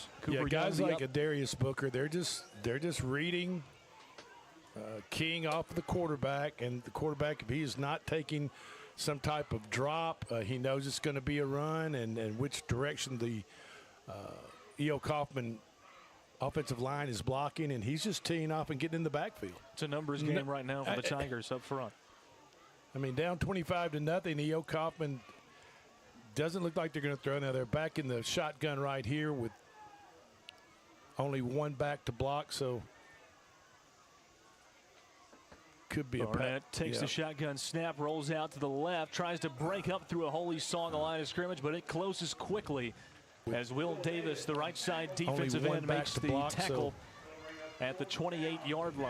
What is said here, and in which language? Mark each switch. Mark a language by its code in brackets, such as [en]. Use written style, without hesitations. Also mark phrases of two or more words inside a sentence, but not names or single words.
[en] Cooper guys like a Darius Booker, they're just reading, keying off the quarterback, and the quarterback, if he is not taking some type of drop, he knows it's going to be a run, and which direction the E.O. Coffman offensive line is blocking, and he's just teeing off and getting in the backfield. It's a numbers game right now for the Tigers up front. I mean, down 25-0. E.O. Coffman doesn't look like they're going to throw. Now they're back in the shotgun right here with only one back to block, so could be Barnett takes the shotgun snap, rolls out to the left, tries to break up through a holy song line of scrimmage, but it closes quickly as Will Davis, the right side defensive end, makes the tackle at the 28-yard line.